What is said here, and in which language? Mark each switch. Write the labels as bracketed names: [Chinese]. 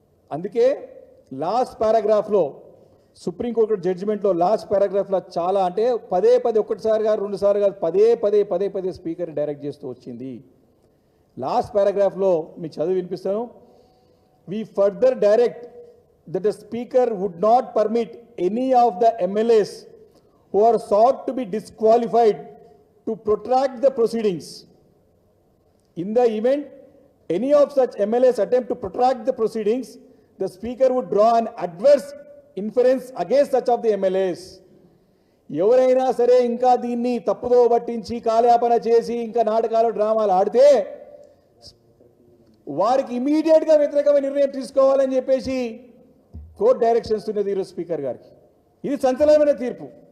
[Telugu] అందుకే last పారాగ్రాఫ్లో supreme court జడ్జిమెంట్లో last పారాగ్రాఫ్లో చాలా అంటే పదే ఒకటిసారి కాదు, 2 సార్లు కాదు, పదే స్పీకర్ డైరెక్ట్ చేస్తూ వచ్చింది. లాస్ట్ పారాగ్రాఫ్లో మీకు చదివి వినిపిస్తాను. [English] We further direct that the speaker would not permit any of the MLAs who are sought to be disqualified to protract the proceedings. In the event any of such MLAs attempt to protract the proceedings, the speaker would draw an adverse inference against such of the MLAs. [Telugu] ఎవరైనా సరే ఇంకా దీన్ని తప్పుదో పట్టించి కాలయాపన చేసి ఇంకా నాటకాలు, డ్రామాలు ఆడితే వారికి ఇమీడియట్గా వ్యతిరేకమైన నిర్ణయం తీసుకోవాలని చెప్పేసి కోర్టు డైరెక్షన్స్ ఉన్నది ఈరోజు స్పీకర్ గారికి. ఇది సంచలనమైన తీర్పు.